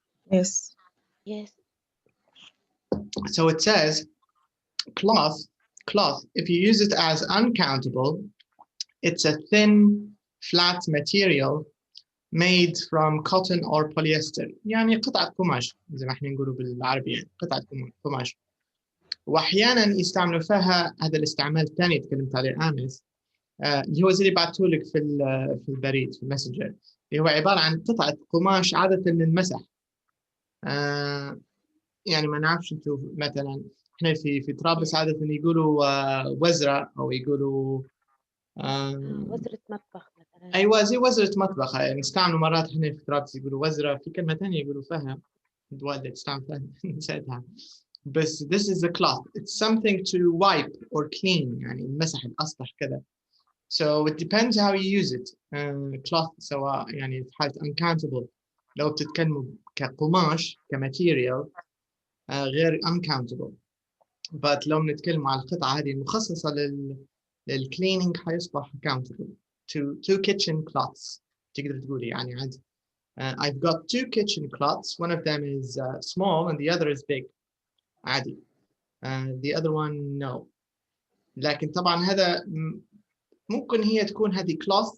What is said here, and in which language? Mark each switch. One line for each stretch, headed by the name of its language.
English: Yes. Yes. So it says cloth, if you use it as uncountable, it's a thin, flat material made from cotton or polyester.
Arabic: يعني قطعة قماش زي ما احنا نقوله بالعربي، قطعة قماش. واحيانا يستعملوا فيها هذا الاستعمال الثاني تكلمت عليه امس، اللي هو زي اللي بعثته لك في البريد في الماسنجر، اللي هو عباره عن قطعه قماش عاده للمسح. يعني ما نعرفش انتم مثلا احنا في طرابلس عاده يقولوا وزره او يقولوا وزرة مطبخ مثلا. ايوه زي وزره مطبخ، يعني نستعملوا مرات احنا في طرابلس يقولوا وزره، في كلمه ثانيه يقولوا فيها والدة تستعمل فيها نسيتها. بس
English: this is a cloth. It's something to wipe or clean،
Arabic: يعني المسح الأسطح كذا.
English: So it depends how you use it.
Arabic: Cloth سواء يعني في حالة uncountable لو بتتكلموا كقماش كماتيريال غير uncountable.
English: But
Arabic: لو نتكلم على القطعة هذه المخصصة للcleaning حيصبح countable.
English: Two kitchen cloths
Arabic: تقدر تقولي يعني عادي.
English: I've got two kitchen cloths. One of them is small and the other is big.
Arabic: عادي.
English: The other one no.
Arabic: لكن طبعا هذا ممكن هي تكون هذه cloth